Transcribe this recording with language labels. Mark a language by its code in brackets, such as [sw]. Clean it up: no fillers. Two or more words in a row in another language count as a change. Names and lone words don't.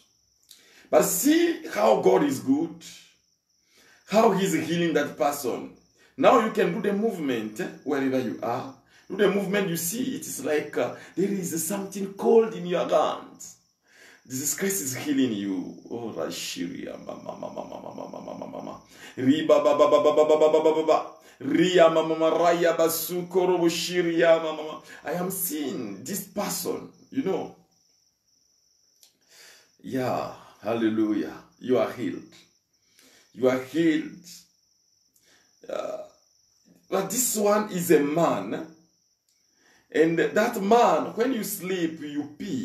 [en] But see how God is good. How he's healing that person. Now you can do the movement wherever you are. Do the movement, you see, it is like there is something cold in your hands. Jesus Christ is healing you. Oh, Rashiria, mama, mama, mama, mama, mama, mama. Riba, ba, ba, ba, ba, ba, ba, ba, ba, ba, ba. Ria, mama, mama, raya, basu, korobo, shiria, mama, mama. I am seeing this person, you know. Yeah, hallelujah. You are healed. You are healed. But this one is a man. And that man, when you sleep, you pee.